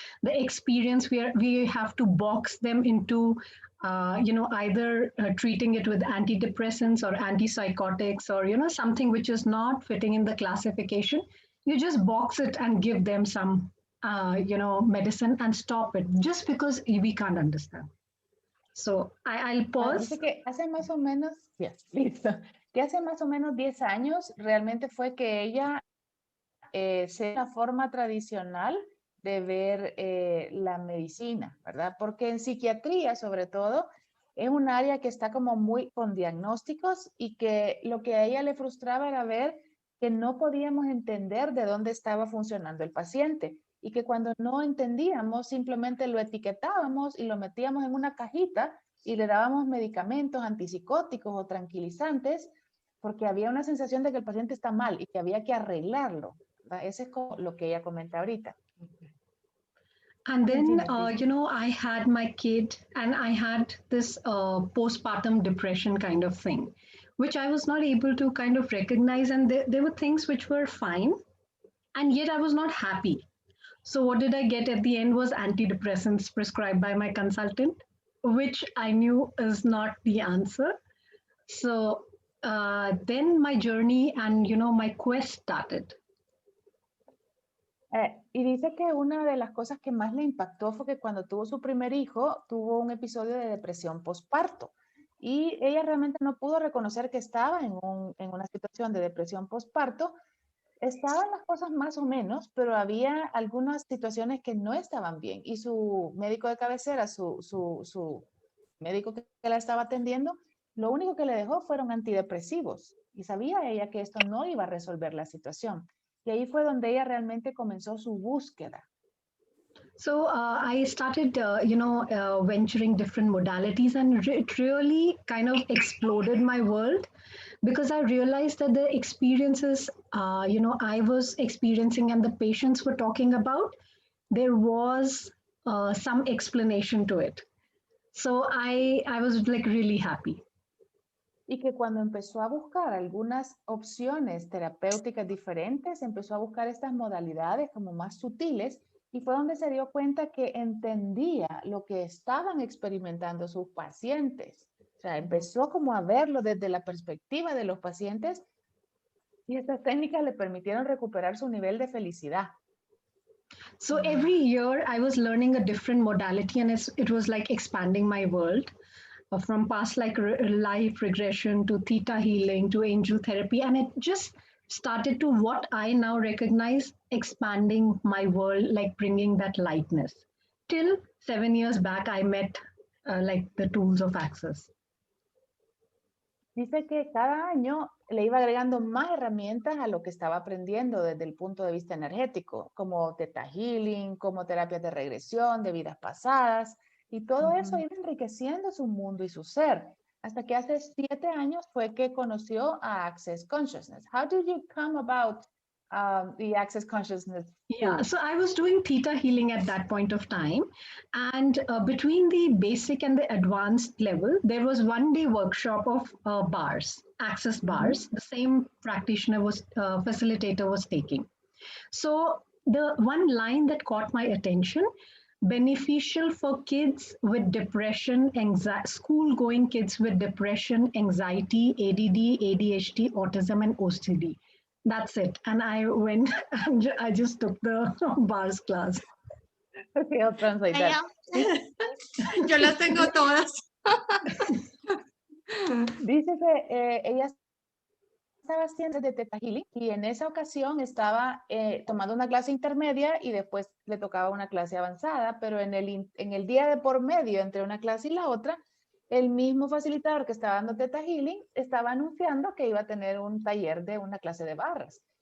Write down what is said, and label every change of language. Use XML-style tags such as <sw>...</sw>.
<en>The experience we have to box them into either treating it with antidepressants or antipsychotics or something which is not fitting in the classification. You just box it and give them some medicine and stop it just because we can't understand. So I'll</en> <es>Dice</es> <en>pause.</en> <es>que hace más o menos, yes, listo, que hace más o menos 10 años realmente fue que ella se una forma tradicional de ver la medicina, ¿verdad? Porque en psiquiatría, sobre todo, es un área que está como muy con diagnósticos y que lo que a ella le frustraba era ver que no podíamos entender de dónde estaba funcionando el paciente y que cuando no entendíamos simplemente lo etiquetábamos y lo metíamos en una cajita y le dábamos medicamentos antipsicóticos o tranquilizantes porque había una sensación de que el paciente está mal y que había que arreglarlo. Ese es como lo que ella comenta ahorita.</es> <en>And then, Continue, please. I had my kid and I had this postpartum depression kind of thing, which I was not able to kind of recognize. And there were things which were fine, and yet I was not happy. So, what did I get at the end was antidepressants prescribed by my consultant, which I knew is not the answer. So, then my journey and, my quest started.</en> <es>Y dice que una de las cosas que más le impactó fue que cuando tuvo su primer hijo, tuvo un episodio de depresión postparto. Y ella realmente no pudo reconocer que estaba en una situación de depresión postparto. Estaban las cosas más o menos, pero había algunas situaciones que no estaban bien. Y su médico de cabecera, su médico que la estaba atendiendo, lo único que le dejó fueron antidepresivos. Y sabía ella que esto no iba a resolver la situación. Y ahí fue donde ella realmente comenzó su búsqueda.</es> <en>So I started, venturing different modalities, and it really kind of exploded my world because I realized that the experiences, I was experiencing and the patients were talking about, there was some explanation to it. So I was like really happy.</en> <es>Y que cuando empezó a buscar algunas opciones terapéuticas diferentes, empezó a buscar estas modalidades como más sutiles y fue donde se dio cuenta que entendía lo que estaban experimentando sus pacientes. O sea, empezó como a verlo desde la perspectiva de los pacientes y estas técnicas le permitieron recuperar su nivel de felicidad.</es> <en>So every year I was learning a different modality, and it was like expanding my world. From past life regression to theta healing to angel therapy, and it just started to what I now recognize expanding my world, like bringing that lightness. Till 7 years back, I met like the tools of Access.</en> <es>Dice que cada año le iba agregando más herramientas a lo que estaba aprendiendo desde el punto de vista energético, como Theta Healing, como terapias de regresión, de vidas pasadas, y todo eso iba enriqueciendo su mundo y su ser, hasta que hace 7 años fue que conoció a Access Consciousness.</es> <en>How did you come about the Access Consciousness? Yeah, so I was doing theta healing at that point of time. And between the basic and the advanced level, there was 1 day workshop of bars, Access bars, the same practitioner facilitator was taking. So the one line that caught my attention, beneficial for kids with depression, school-going kids with depression, anxiety, ADD, ADHD, autism, and OCD. That's it. And I went and I just took the bars class. Okay, I'll translate that.</en> <es>Yo las tengo todas. Dice que ella estaba haciendo de Theta Healing y en esa ocasión estaba tomando una clase intermedia y después le tocaba una clase avanzada, pero en el día de por medio entre una clase y la otra, el mismo facilitador que estaba dando Theta Healing estaba anunciando que iba a tener un taller de una clase de barras.</es>